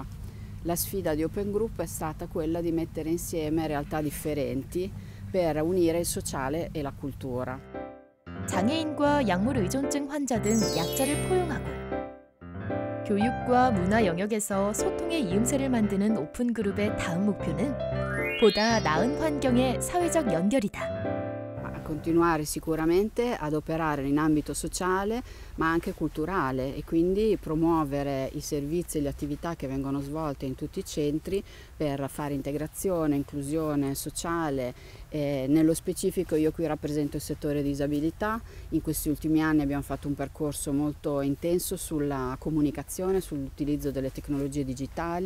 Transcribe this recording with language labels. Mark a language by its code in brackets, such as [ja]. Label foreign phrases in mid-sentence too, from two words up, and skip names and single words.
[it] La sfida di Open Group è stata quella di mettere insieme realtà differenti per unire il sociale e la cultura. [ko] 장애인과 약물 의존증 환자 등 약자를 포용하고 교육과 문화 영역에서 소통의 이음새를 만드는 오픈그룹의 다음 목표는 보다 나은 환경의 사회적 연결이다. [it] Continuare sicuramente ad operare in ambito sociale ma anche culturale e quindi promuovere i servizi e le attività che vengono svolte in tutti i centri per fare integrazione, inclusione sociale. Nello specifico io qui rappresento il settore disabilità, in questi ultimi anni abbiamo fatto un percorso molto intenso sulla comunicazione, sull'utilizzo delle tecnologie digitali.